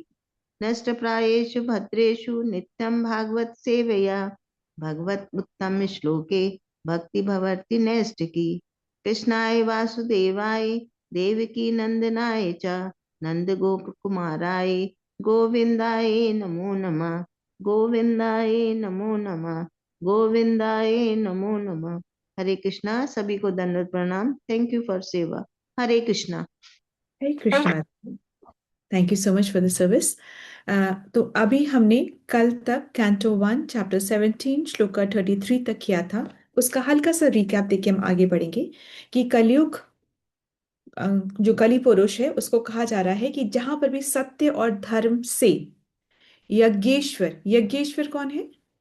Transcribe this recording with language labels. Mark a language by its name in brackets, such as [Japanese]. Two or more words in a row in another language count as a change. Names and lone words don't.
[Sanskrit] नष्टप्रायेषु भद्रेषु नित्यं भागवत सेवया भगवत उत्तम श्लोके भक्ति भवति नैष्टिकी। कृष्णाय वासुदेवाय देवकी नंदनाय च नंद गोप कुमाराय गोविंदाय नमो नमः। गोविंदाय नमो नमः। गोविंदाय नमो नमः। [Hindi] हरे कृष्णा। सभी को दंडवत प्रणाम। [English] Thank you for seva. [Hindi] हरे कृष्णा। हरे कृष्णा। [English] Thank you so much for the service. [Hindi] तो अभी हमने कल तक कैंटो 1 चैप्टर 17 श्लोका 33 तक किया था। उसका हल्का सा रिकैप देके हम आगे बढ़ेंगे कि कलयुग जो कली पुरुष है उसको कहा जा रहा है कि जहां पर भी सत्य और धर्म से यज्ञेश्वर, यज्ञेश्वर कौन है?